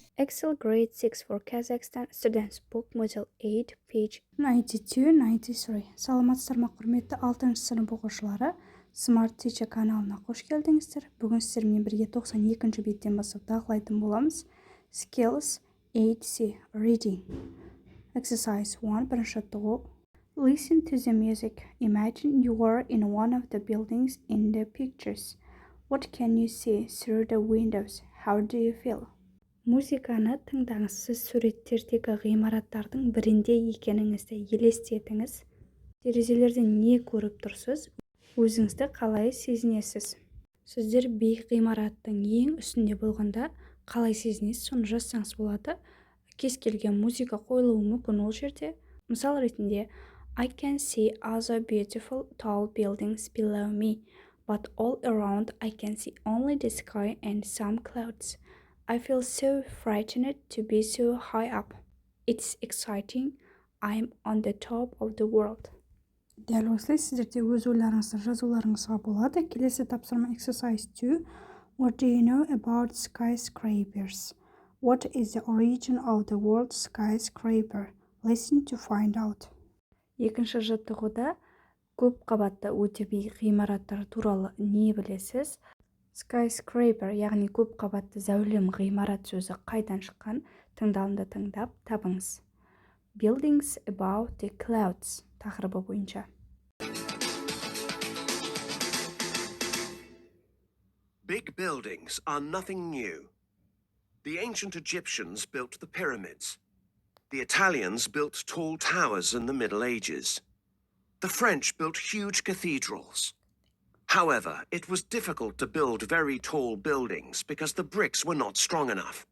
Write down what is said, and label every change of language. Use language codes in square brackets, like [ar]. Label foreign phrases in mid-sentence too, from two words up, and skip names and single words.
[en] Excel Grade 6 for Kazakhstan Students Book Module 8, page 92-93. [kk] Саламатсыздар ма құрметті 6-шы сынып оқушылары. Smart Teacher каналына қош келдіңіздер. Бүгін сіздермен бірге 92-ші беттен бастап талқылайтын боламыз. [en] Skills 8C Reading. Exercise 1. [kk] Бірінші жаттығу. [en] Listen to the music. Imagine you are in one of the buildings in the pictures. What can you see through the windows? How do you feel? [kk] Музыканы тыңдаңыз. Сіз суреттердегі ғимараттардың бірінде екеніңізді елестетіңіз. Терезелерден не көріп тұрсыз? Өзіңізді қалай сезінесіз? Сіздер биік ғимараттың ең үстінде болғанда қалай сезінесіз? Соны жазсаңыз болады. Кез келген музыка қойылуы мүмкін ол жерде. Мысал ретінде [en] I can see other beautiful tall buildings below me, but all around I can see only the sky and some clouds. I feel so frightened to be so high up. It's exciting. I'm on the top of the world. [kk] Дәл осылай сіздерде өз ойларыңызды жазуларыңызға болады. Келесі тапсырма exercise 2. [en] What do you know about skyscrapers? What is the origin of the word skyscraper? Listen to find out. [kk] Екінші жаттығуда көп қабатты өте биік ғимараттар туралы не білесіз? Skyscraper, яғни көп қабатты зәулім ғимарат сөзі қайдан шыққан? Тыңдалымды тыңдап табыңыз. [en] Buildings above the clouds [kk] тақырыбы бойынша. [en] Big buildings are nothing new. The ancient Egyptians built the pyramids. The Italians built tall towers in the Middle Ages. The French built huge cathedrals. However, it was difficult to build very tall buildings because the bricks were not strong enough.